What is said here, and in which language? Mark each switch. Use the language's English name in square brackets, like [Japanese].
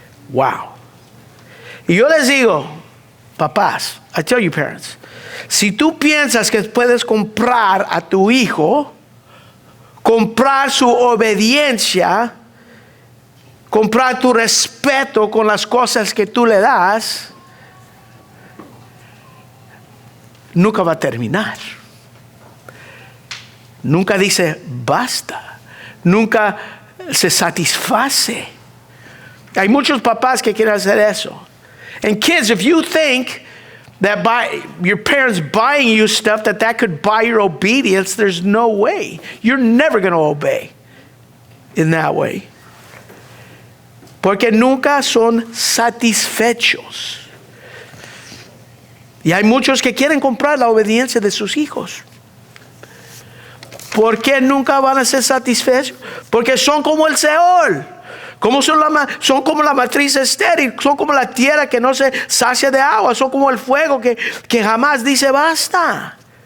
[Spanish] Wow. Y yo les digo, papás, [English] I tell you parents, [Spanish] si tú piensas que puedes comprar a tu hijo, comprar su obediencia, comprar tu respeto con las cosas que tú le das, nunca va a terminar. Nunca dice basta. Nunca se satisface. Hay muchos papás que quieren hacer eso. [English] And kids, if you think that by your parents buying you stuff that could buy your obedience, there's no way. You're never going to obey in that way. [Spanish] Porque nunca son satisfechos. Y hay muchos que quieren comprar la obediencia de sus hijos. ¿Por qué nunca van a ser satisfechos? Porque son como el Seol. Son como la matriz estéril, son como la tierra que no se sacia de agua, son como el fuego que jamás dice basta.